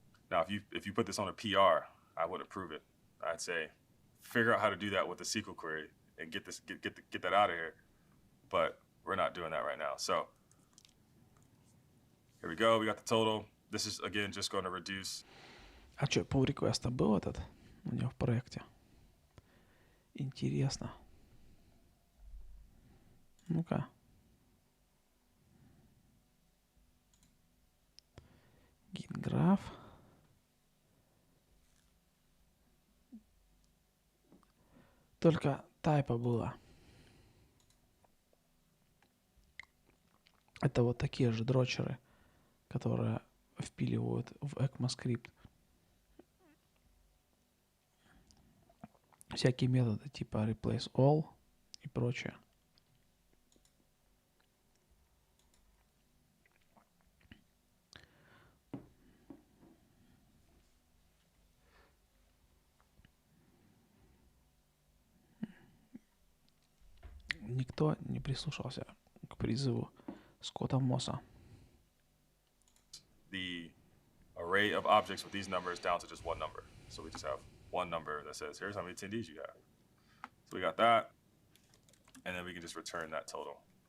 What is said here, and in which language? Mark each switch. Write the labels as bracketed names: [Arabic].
[English] Now, if you put this on a PR, I would approve it. I'd say, figure out how to do that with a SQL query and get that out of here. But we're not doing that right now. So here we go. We got the total. This is again just going to reduce. [Russian] А что, pull request был этот у него в проекте? Интересно. Ну-ка. [English] Git graph. [Russian] Только тайпа было. Это вот такие же дрочеры, которые впиливают в ECMAScript всякие методы типа replace all и прочее. Никто не прислушался к призыву Скотта Мосса. [English] The array of objects with these numbers down to just one number. So we just have one number that says, here's how many attendees you have. So we got that. and then we can just return that total.